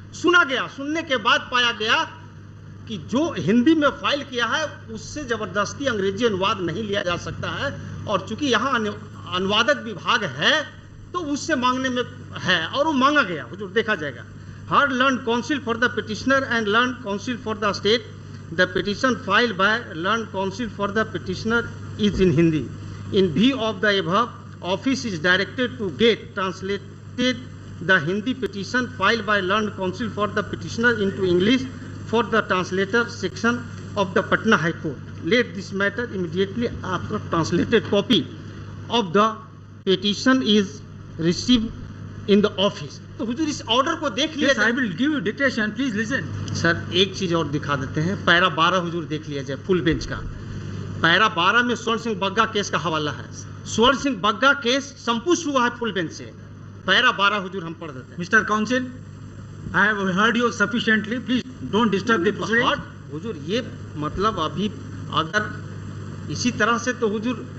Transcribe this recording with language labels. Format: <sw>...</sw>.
<hi>सुना गया, सुनने के बाद पाया गया कि जो हिंदी में फाइल किया है उससे जबरदस्ती अंग्रेजी अनुवाद नहीं लिया जा सकता है, और चूंकि यहाँ अनुवादक विभाग है तो उससे मांगने में है, और वो मांगा गया हुजूर, देखा जाएगा।</hi> <en>Heard learned counsel for the petitioner and learned counsel for the state, the petition filed by learned counsel for the petitioner is in Hindi. In view of the above, office is directed to get translated the Hindi petition filed by learned counsel for the petitioner into English for the translator section of the Patna High Court. Let this matter immediately after translated copy of the petition is received in the office.</en> <hi>तो हुजूर इस order को देख लिया जाए।</hi> <en>I will give you dictation, please listen.</en> <hi>Sir एक चीज और दिखा देते हैं, पैरा 12 हुजूर देख लिया जाए फुल बेंच का। पैरा 12 में स्वर्ण सिंह बग्गा केस का हवाला है। स्वर्ण सिंह बग्गा केस संपुष्ट हुआ है फुल बेंच से। पैरा 12 हुजूर हम पढ़ देते हैं।</hi> <en>Mister counsel, I have heard you sufficiently. Please don't disturb the proceeding.</en> <hi>हुजूर ये मतलब अभी अगर इसी तरह से तो हुजूर।</hi>